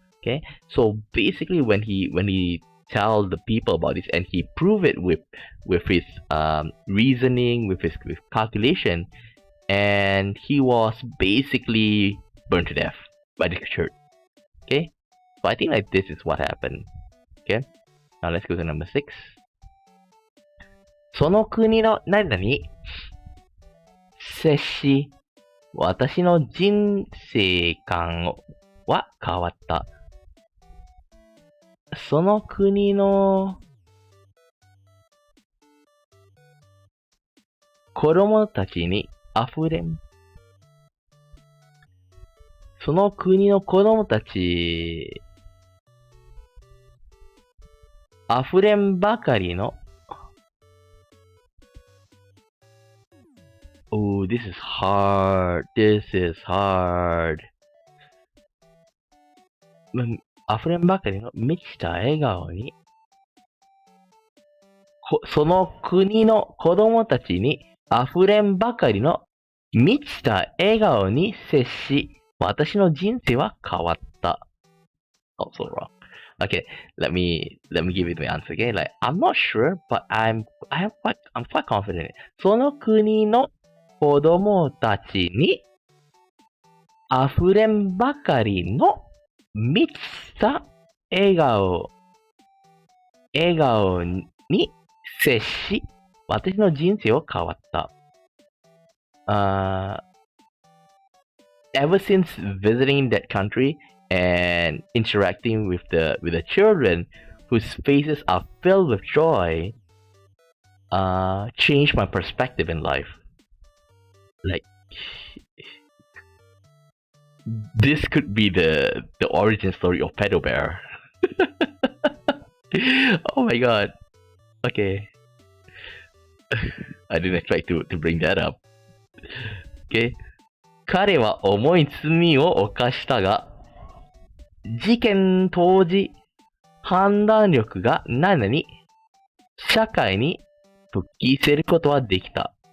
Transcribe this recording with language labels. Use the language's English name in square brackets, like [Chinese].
[English] Okay, so basically when he tell the people about this and he prove it with his reasoning, with calculation, and he was basically burned to death by the church. Okay, so I think like this is what happened. Okay, now let's go to number 6. [Japanese] その国の何々に接し、私の人生観は変わった。その国の子供たちに溢れん。その国の子供たち、溢れんばかりの、 [English] Oh, this is hard. This is hard. [Japanese] 溢れんばかりの満ちた笑顔に、その国の子供たちに溢れんばかりの満ちた笑顔に接し、私の人生は変わった。 [English] Oh, so wrong. Okay, let me give you the answer. Okay, like I'm not sure, but I'm quite confident. [Japanese] その国の子供たちに溢れんばかりの満ちた笑顔に接し、私の人生は変わった。 [English] Ever since visiting that country and interacting with the children whose faces are filled with joy, changed my perspective in life. Like, this could be the origin story of Pedo Bear. Oh my god. Okay. I didn't expect to bring that up. Okay. [Japanese] 彼は重い罪を犯したが、事件当時、判断力がないのに、社会に復帰することはできた。